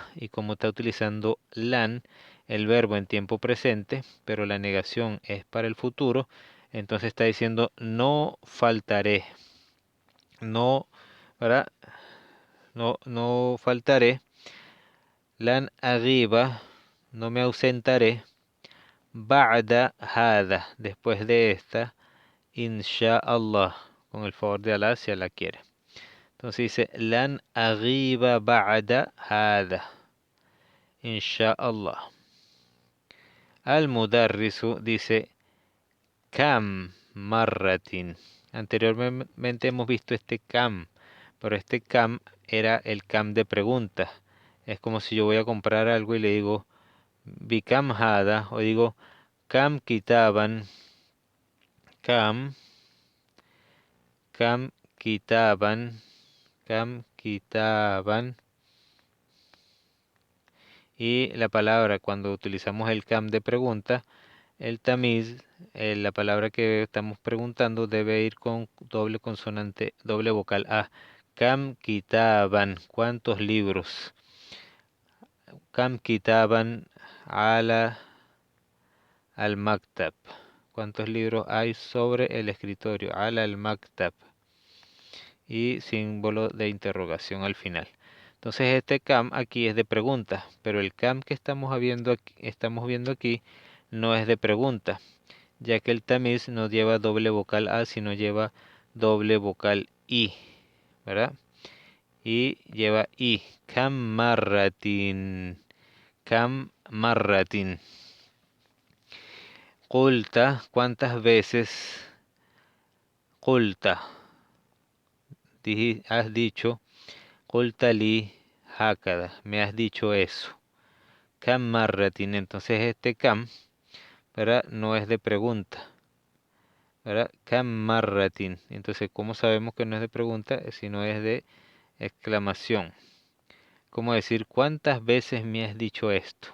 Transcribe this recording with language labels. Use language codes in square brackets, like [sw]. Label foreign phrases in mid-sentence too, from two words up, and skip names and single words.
[es] Y como está utilizando lan, el verbo en tiempo presente, pero la negación es para el futuro, entonces está diciendo no faltaré. No, ¿verdad? No faltaré. [ar] لن أغيب. [es] No me ausentaré. [ar] بعد هذا. [es] Después de esta. Insha'Allah. Con el favor de Allah si Allah quiere. Entonces dice [ar] لن أغيب بعد هذا. إن شاء الله. المدرس dice كم مرة. [es] Anteriormente hemos visto este Kam, pero este Kam era el Kam de pregunta. Es como si yo voy a comprar algo y le digo [ar] بكم هذا, [es] o digo [ar] كم كتابا، كم، كم كتابا، كم كتابا. [es] Y la palabra, cuando utilizamos el Kam de pregunta, el tamiz, la palabra que estamos preguntando debe ir con doble consonante, doble vocal A. [ar] كم كتابا, [es] ¿cuántos libros? [ar] كم كتابا على المكتب. [es] ¿Cuántos libros hay sobre el escritorio? [ar] على المكتب. [es] Y símbolo de interrogación al final. Entonces este kam aquí es de pregunta, pero el kam que estamos viendo aquí no es de pregunta, ya que el tamiz no lleva doble vocal A, sino lleva doble vocal I, ¿verdad? Y lleva I. [ar] كم مرة. كم مرة. قلت, [es] ¿cuántas veces? Qulta, has dicho. [ar] قلت لي هكذا, [es] me has dicho eso. [ar] كم مرة, [es] entonces este kam, ¿verdad? No es de pregunta. ¿Verdad? [ar] كم مرة. [es] Entonces, ¿cómo sabemos que no es de pregunta? Si no es de exclamación. ¿Cómo decir cuántas veces me has dicho esto?